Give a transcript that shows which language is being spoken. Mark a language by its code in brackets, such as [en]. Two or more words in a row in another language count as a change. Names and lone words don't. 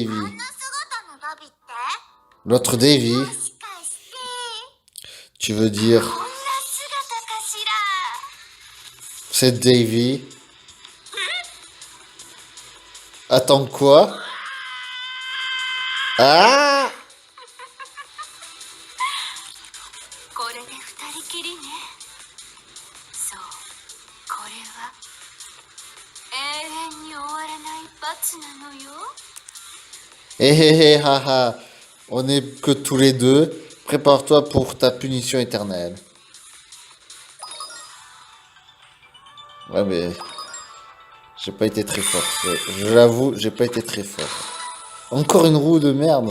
[ja] あんな姿のダビって？ [fr] L'autre Davy, [ja] もしかして [fr] tu veux dire [ja] こんな姿かしら？ [fr] c'est Davy? Attends quoi? Ah! [ja] これで二人きりね。そう、これは永遠に終わらない罰なのよ。 [fr] Hé hé hé haha. On est que tous les deux. Prépare-toi pour ta punition éternelle. Ouais mais j'ai pas été très fort. Je l'avoue, j'ai pas été très fort. Encore une roue de merde.